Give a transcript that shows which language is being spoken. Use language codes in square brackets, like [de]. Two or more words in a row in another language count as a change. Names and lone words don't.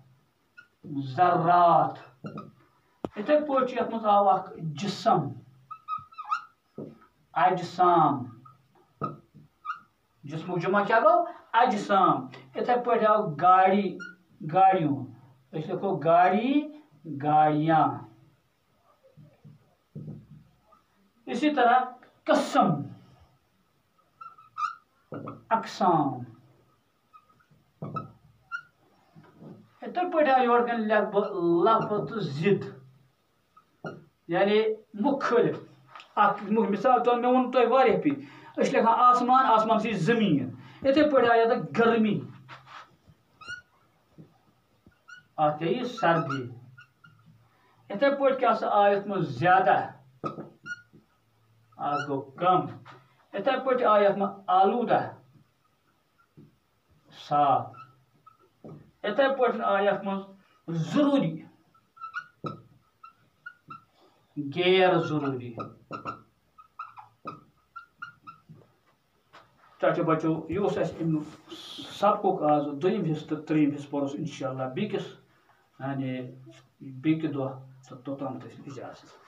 [ks] ذرات یتھے پٲٹھۍ چھُ یتھ منٛز آو اکھ جسم اجسام جسمُک جمع کیا گو اجسام یتھے پٲٹھۍ آو [ur] گاڑی گاڑیوں [ks] أسۍ لیکھو [ur] گاڑی گاڑیاں اسی طرح قسم اقسام [ks] یتھے پٲٹھۍ آو یور کن لیکھ بہٕ لفظ تہٕ ضد یعنی مخٲلف اکھ مثال طور مےٚ ووٚن تۄہہِ واریاہ پھِرِ أسۍ چھِ لیکھان آسمان [ur] آسمان سے زٔمیٖن [ks] یتھے پٲٹھۍ آو یتھ گرمی اتھ گٔیہِ سردی یتھے پٲٹھۍ کیاہ سا آو یتھ منٛز زیادہ اکھ گوٚو کم یتھے پٲٹھۍ آو یتھ منٛز آلودہ صاف یتھے پٲٹھۍ آو یتھ منٛز ضروری غیر ضروری چاچو بچو یہ اوس اسہِ امیُک سبقُک آز دوٚیِم حصہٕ تہٕ ترٛیٚیِم حصہٕ پوٚرُس انشاءاللہ بیٚکِس یعنی بیٚکہِ دۄہ تہٕ توٚتام اجازت